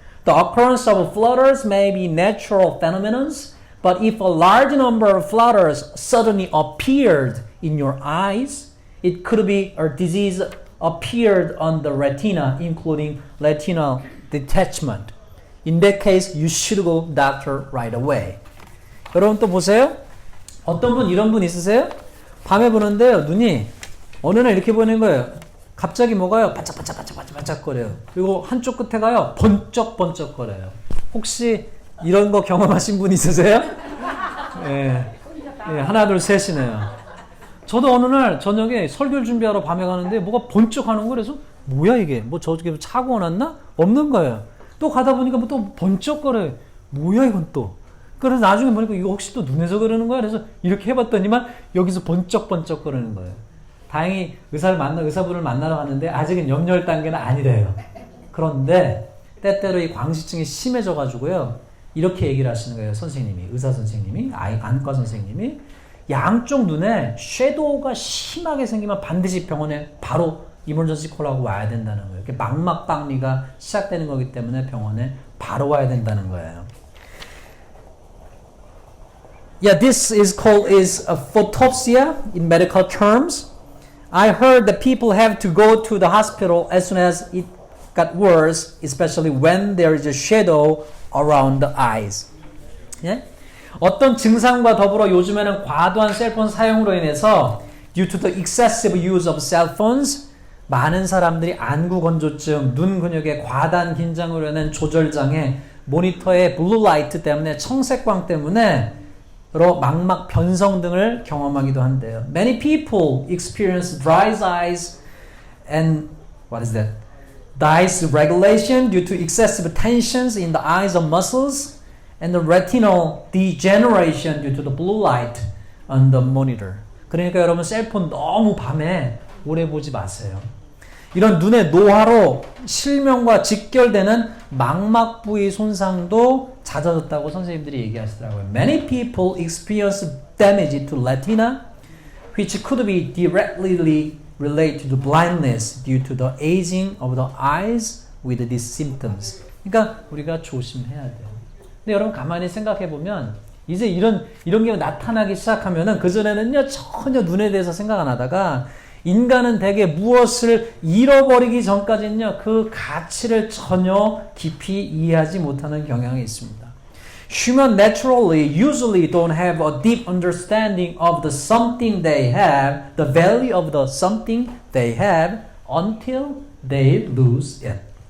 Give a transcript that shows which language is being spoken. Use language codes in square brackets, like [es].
[en] The occurrence of flutters may be natural phenomena, but if a large number of flutters suddenly appeared in your eyes, it could be a disease appeared on the retina, including retinal detachment. In that case, you should go doctor right away. [ko] 여러분 또 보세요. 어떤 분 이런 분 있으세요? 밤에 보는데요, 눈이 어느 날 이렇게 보이는 거예요. 갑자기 뭐가요? 반짝반짝거려요. 그리고 한쪽 끝에 가요. 번쩍번쩍거려요. 혹시 이런 거 경험하신 분 있으세요? 예, 하나 둘 셋이네요. 저도 어느 날 저녁에 설교를 준비하러 밤에 가는데 뭐가 번쩍하는 거, 그래서 뭐야 이게? 뭐 저쪽에 차고 났나? 없는 거예요. 또 가다 보니까 뭐 또 번쩍거려요. 뭐야 이건 또? 그래서 나중에 보니까 이거 혹시 또 눈에서 그러는 거야? 그래서 이렇게 해봤더니만 여기서 번쩍번쩍거리는 거예요. 다행히 의사분을 만나러 갔는데 아직은 염려할 단계는 아니래요. 그런데 때때로 이 광시증이 심해져가지고요. 이렇게 얘기를 하시는 거예요. 선생님이, 의사 선생님이, 안과 선생님이. 양쪽 눈에 섀도우가 심하게 생기면 반드시 병원에 바로 이머전시 콜하고 와야 된다는 거예요. 이렇게 망막박리가 시작되는 거기 때문에 병원에 바로 와야 된다는 거예요. [en] Yeah, this is called photopsia in medical terms. I heard that people have to go to the hospital as soon as it got worse, especially when there is a shadow around the eyes. [ko] 예? 어떤 증상과 더불어 요즘에는 과도한 셀폰 사용으로 인해서 [en] due to the excessive use of cell phones [ko] 많은 사람들이 안구 건조증, 눈 근육의 과다한 긴장으로 인한 조절장애, 모니터의 블루라이트 때문에 청색광 때문에 망막 변성 등을 경험하기도 한대요. [en] Many people experience dry eyes and what is that? Dysregulation due to excessive tensions in the eyes of muscles and the retinal degeneration due to the blue light on the monitor. [ko] 그러니까 여러분 셀폰 너무 밤에 오래 보지 마세요. 이런 눈의 노화로 실명과 직결되는 망막 부위 손상도 잦아졌다고 선생님들이 얘기하시더라고요. [en] Many people experience damage to retina, which could be directly related to blindness due to the aging of the eyes with these symptoms. [ko] 그러니까 우리가 조심해야 돼요. 근데 여러분 가만히 생각해 보면 이제 이런 게 나타나기 시작하면은 그 전에는요 전혀 눈에 대해서 생각 안 하다가 인간은 대개 무엇을 잃어버리기 전까지는요 그 가치를 전혀 깊이 이해하지 못하는 경향이 있습니다. [en] Human naturally usually don't have a deep understanding of the something they have, the value of the something they have until they lose it.